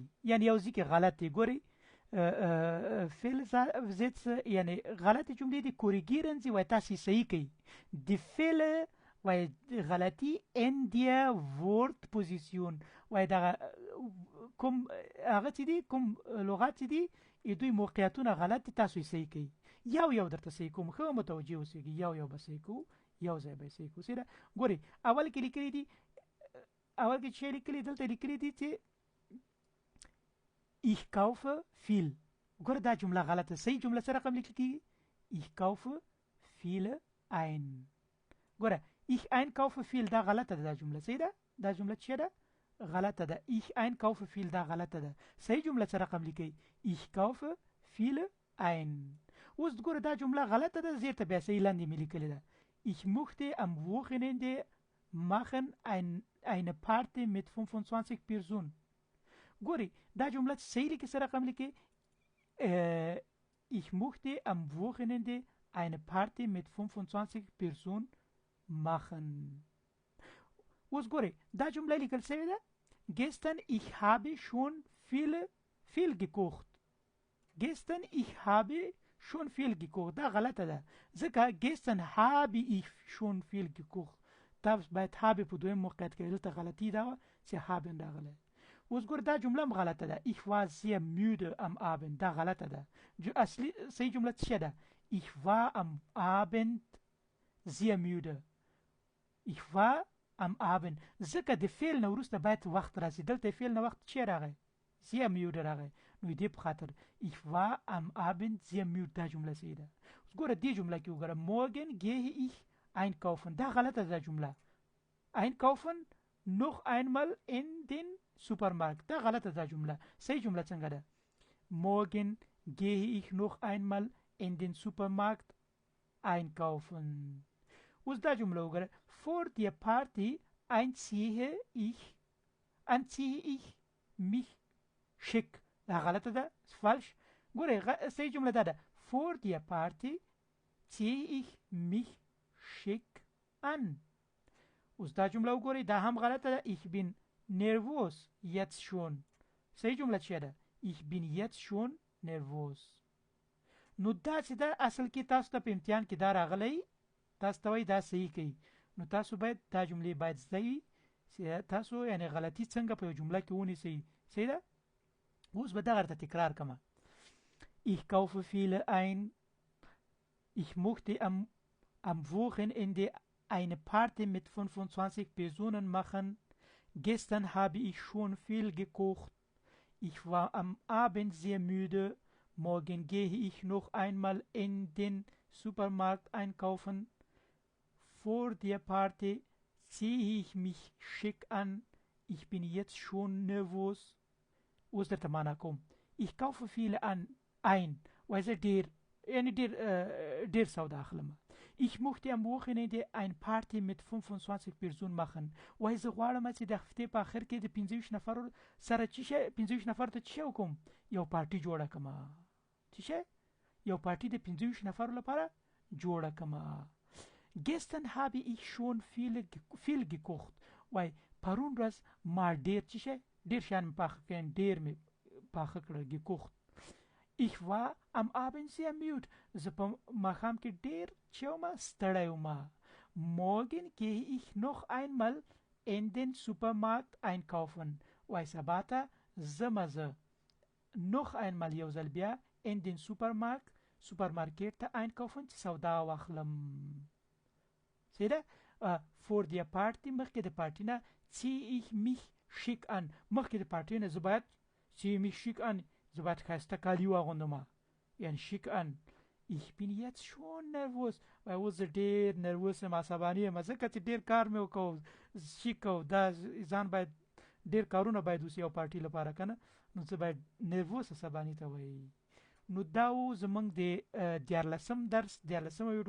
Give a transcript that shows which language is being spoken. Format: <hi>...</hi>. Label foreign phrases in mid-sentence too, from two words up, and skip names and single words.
<ps>یعنی یو ځای کې غلط دی. ګورئ Fehlsatz یعنی غلطې جملې دي.</ps> <de>korrigieren Sie</de> <ps>وای تاسو صحیح کوي.</ps> <de>die Fehler</de> <ps>وای غلطي</ps> <de>in der Wortposition</de> <ps>وای دا کوم هغه چې دي کوم لغات چې دي دوی موقعیتونه غلط دي، تاسو یې صحیح کوي. یو درته صحیح کوم، ښه متوجه اوسئ. یو به صحیح کوو، یو ځای به صحیح کوو. صحیح ده. ګورئ اول کې لیکلي دي، اول کې چې لیکلي دلته لیکلي دي چې</ps> <de>ich kaufe viel.</de> <ps>ګوره دا جمله غلطه. صحیح جمله سره رقم لیکل کیږي</ps> <de>ich kaufe viele ein.</de> <ps>ګوره</ps> <de>ich einkaufe viel</de> <ps>دا غلطه ده. دا جمله صحیح ده. دا جمله چې ده غلطه ده.</ps> <de>ich einkaufe viel</de> <ps>دا غلطه ده. صحیح جمله سره رقم لیکي</ps> <de>ich kaufe viele ein.</de> <ps>اوس ګوره دا جمله غلطه ده، زیرته بیا صحیح لاندې مې لیکلې ده</ps> <de>ich möchte am Wochenende machen eine Party mit 25 Personen.</de> <ps>ګوري دا جمله صحیح لیکي سره رقم لیکي</ps> <de>ich möchte am Wochenende eine Party mit 25 Personen machen.</de> <ps>اوس ګوري دا جمله لیکل شوې ده</ps> <de>gestern ich habe schon viel gekocht. gestern ich habe schon viel gekocht</de> <ps>دا غلطه ده، ځکه</ps> <de>gestern habe ich schon viel gekocht.</de> <ps>تاسو باید habe په دویم موقعیت کې دلته غلطي ده چې haben راغله. اوس ګور دا جمله هم غلطه ده</ps> <de>ich war sehr müde am Abend.</de> <ps>دا غلطه ده. اصلي صحیح جمله څه ده؟</ps> <de>ich war am Abend sehr müde. ich war am Abend.</de> <ps>ځکه د فعل نه وروسته باید وخت راځي. دلته فعل نه وخت چی راغی؟</ps> <de>sehr müde</de> <ps>راغی. نو دې په خاطر</ps> <de>ich war am Abend sehr müde</de> <ps>دا جمله صحیح ده. اوس ګوره دې جمله کې وګوره</ps> <de>morgen gehe ich einkaufen.</de> <ps>دا غلطه ده جمله.</ps> <de>einkaufen noch einmal in den Supermarkt.</de> <ps>دا غلطه دا جمله. صحیح جمله څنګه ده؟</ps> <de>Morgen gehe ich noch einmal in den Supermarkt einkaufen.</de> <ps>اوس دا جمله وګوره.</ps> <de>For die Party anziehe ich mich schick.</de> <ps>دا غلطه ده. falsch. ګوره صحیح جمله دا ده.</ps> <de>For die Party ziehe ich mich schick an.</de> <ps>اوس دا جمله وګورئ دا هم غلطه ده.</ps> <de>Ich bin nervös jetzt schon.</de> <ps>صحیح جمله چیه ده؟</ps> <de>Ich bin jetzt schon nervös.</de> <ps>نو دا چې دا اصل کې تاسو ته په امتحان کې دا راغلی تاسو ته وایي دا صحیح کوي. نو تاسو باید دا جملې باید زده وي چې تاسو یعنی غلطي څنګه په یو جمله کې ونیسئ. صحیح ده؟ اوس به دغه درته تکرار کړم.</ps> <de>Ich kaufe viele ein. Ich möchte am Wochenende eine Party mit 25 Personen machen. Gestern habe ich schon viel gekocht. Ich war am Abend sehr müde. Morgen gehe ich noch einmal in den Supermarkt einkaufen. Vor der Party ziehe ich mich schick an. Ich bin jetzt schon nervös.</de> <ps>اوس درته معنا کوم.</ps> <de>Ich kaufe viele ein.</de> <ps>وایي زه ډېر سودا اخلم.</ps> <de>Ich möchte am Wochenende ein Party mit 25 Personen machen.</de> <ps>وایي زه غواړم چې د هفتې په آخر کې د 25 نفرو سره 25 نفر ته څه وکړم؟ یو پارټي جوړه کړم. څه؟ یو پارټي د 25 نفرو لپاره جوړه کړم.</ps> <de>Gestern habe ich schon viel gekocht.</de> <ps>وایي پرون ورځ ما ډېر شیان مې پاخه کړل. ډېر مې پاخه کړل.</ps> <de>gekocht. Ich war am Abend sehr müde.</de> <ps>زه په ماښام کې ډېر چې وم ستړی وم.</ps> <de>Morgen gehe ich noch einmal in den Supermarkt einkaufen.</de> <ps>وایي سبا ته ځمه زه</ps> <de>noch einmal</de> <ps>یو ځل بیا</ps> <de>in den</de> <ps>سوپرمارکېټ ته einkaufen چې سودا واخلم. صحیح ده؟</ps> <de>for der Party</de> <ps>مخکې د پارټي نه</ps> <de>ziehe ich mich schick an.</de> <ps>مخکې د پارټي نه زه باید</ps> <de>ziehe mich schick an</de> <ps>زه باید ښایسته کالي واغوندم.</ps> <de>یعنې schick an. Ich bin jetzt schon nervös.</de> <ps>وایي اوس زه ډېر نروس یم عصباني یم ځکه چې ډېر کار مې وکړو. شیک او دا ځان باید ډېر کارونه باید وسي یو پارټي لپاره که نه نو زه باید نروس عصباني ته وایي. نو دا و زمونږ د 14 درس 14مه ویډیو.</ps>